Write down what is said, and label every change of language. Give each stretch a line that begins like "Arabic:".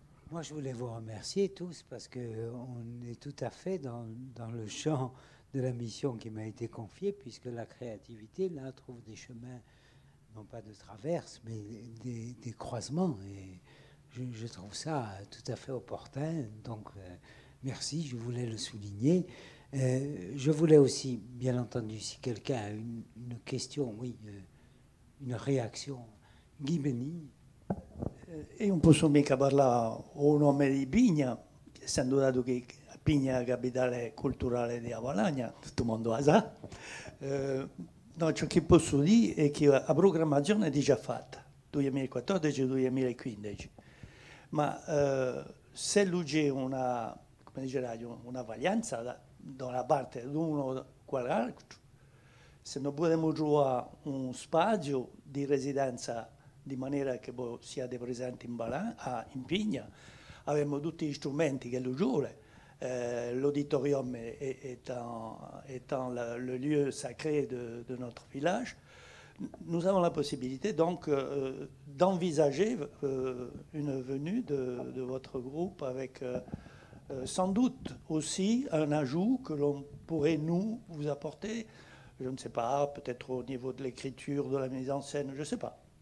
French: Moi, je voulais vous remercier tous parce qu'on est tout à fait dans le champ de la mission qui m'a été confiée, puisque la créativité, là, trouve des chemins, non pas de traverse, mais des croisements. Et je trouve ça tout à fait opportun. Donc, merci, je voulais le souligner. Je voulais aussi, bien entendu, si quelqu'un a une question, oui, une réaction. Guy Benigni.
Italian: Io non posso mica parlare a nome di Pigna, essendo dato che Pigna è la capitale culturale di Avalagna, tutto il mondo la sa. No, ciò che posso dire è che la programmazione è già fatta, 2014-2015, ma se c'è una, come dicerai, una varianza da una parte di uno quell'altro, se non possiamo trovare un spazio di residenza di maniera che siate presenti in Pigna, abbiamo tutti gli strumenti che lo giuro.
French: L'auditorium étant le lieu sacré de notre village, nous avons la possibilité donc d'envisager une venue de votre groupe avec sans doute aussi un ajout que l'on pourrait nous vous apporter, je ne sais pas, peut-être au niveau de l'écriture, de la mise en scène, je ne sais pas.